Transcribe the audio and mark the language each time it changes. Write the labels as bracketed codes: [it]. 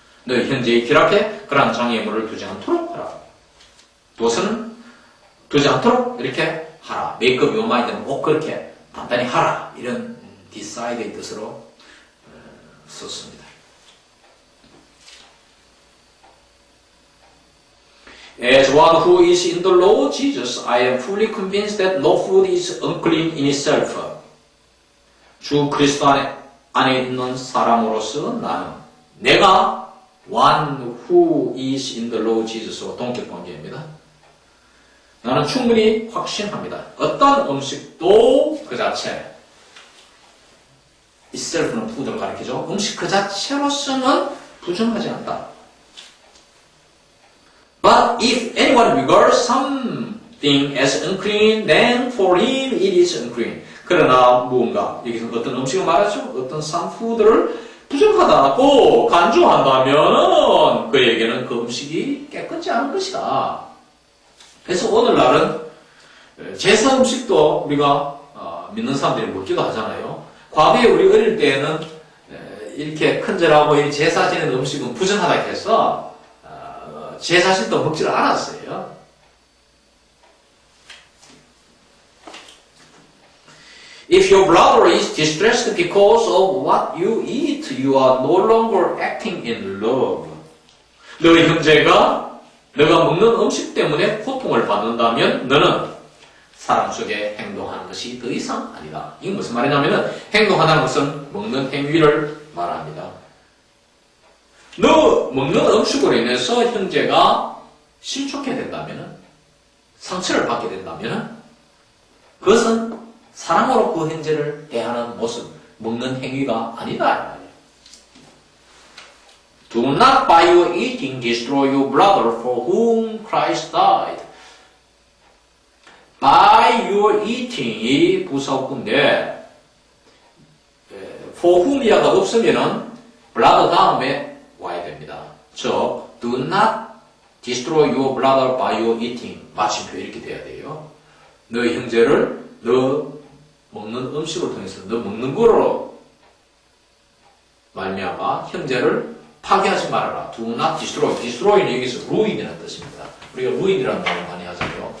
[ko] 너희 현재의 길 앞에 그러한 장애물을 두지 않도록 하라. 도서는 두지 않도록 이렇게 하라. make up your mind는 꼭 그렇게 단단히 하라. 이런 decide의 뜻으로 썼습니다. [en] As one who is in the Lord Jesus, I am fully convinced that no food is unclean in itself. [ko] 주 그리스도 안에 있는 사람으로서 나는 내가 [en] one who is in the Lord Jesus [ko] 와 동격 관계입니다. 나는 충분히 확신합니다. 어떤 음식도 그 자체 itself는 food를 가리키죠. 음식 그 자체로서는 부정하지 않다. [en] But if anyone regards something as unclean, then for him it is unclean. [ko] 그러나 무언가, 여기서 어떤 음식을 말하죠? 어떤 산푸드를 부정하다고 간주한다면 그에게는 그 음식이 깨끗지 않은 것이다. 그래서 오늘날은 제사 음식도 우리가 믿는 사람들이 먹기도 하잖아요. 과거에 우리 어릴 때에는 이렇게 큰절하고 제사 지는 음식은 부정하다 해서 제사식도 먹지를 않았어요. [en] If your brother is distressed because of what you eat, you are no longer acting in love. [ko] 너의 형제가 너가 먹는 음식 때문에 고통을 받는다면 너는 사랑 속에 행동하는 것이 더 이상 아니다. 이게 무슨 말이냐면 행동하는 것은 먹는 행위를 말합니다. 너 먹는 음식으로 인해서 형제가 실족하게 된다면 상처를 받게 된다면 그것은 사랑으로 그 형제를 대하는 모습, 먹는 행위가 아니다. [en] Do not by your eating destroy your brother for whom Christ died. By your eating [ko] 이 부사구인데 for whom이라가 없으면은 brother 다음에 와야 됩니다. 즉, [en] do not destroy your brother by your eating. [ko] 마침표 이렇게 돼야 돼요. 너의 형제를 너 먹는 음식을 통해서 너 먹는 거로 말미암아 형제를 파괴하지 말아라. [en] Do not destroy. [ko] destroy는 여기서 ruin이라는 뜻입니다. 우리가 ruin이라는 말을 많이 하잖아요.